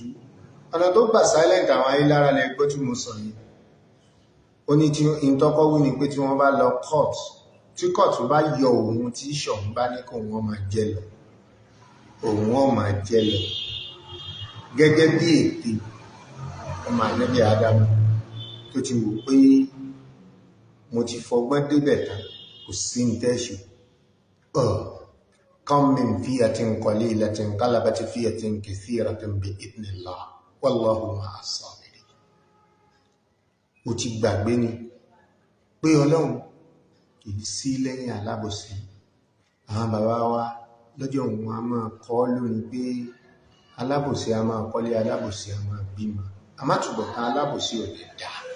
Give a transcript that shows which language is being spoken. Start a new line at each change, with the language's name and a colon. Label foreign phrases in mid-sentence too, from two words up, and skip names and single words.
Yoruba: Ọ̀nà tó gbà silent àwọn Ayílára lẹ́gbọ́ tí mo sọ yìí, ó ní tí ìtọ́kọ́ wí ni pé tí wọ́n bá lọ court, tí court bá yọ òun tí Ṣọ̀ún bá ní kó wọ́n máa jẹ lọ, òun ó máa jẹ lọ gẹ́gẹ́ bí ète ọmọ Ànábì Ádámù tó ti wò pé mo ti fọgbọ́n débẹ̀ tán, kò sí ní tẹ́ṣù.
Arabic: كم من فئة قليلة غلبت فئة كثيرة بإذن الله والله مع الصابرين.
Yoruba: Ó ti gbàgbé ni pé Ọlọ́run kì í sí lẹ́yìn alábòsí. Àwọn bàbá wa lọ́jọ́ òun a máa kọ́ lónìí pé alábòsí a máa kọ́lé, alábòsí a máa bímọ, àmátùbọ̀tán alábòsí ò lè dá.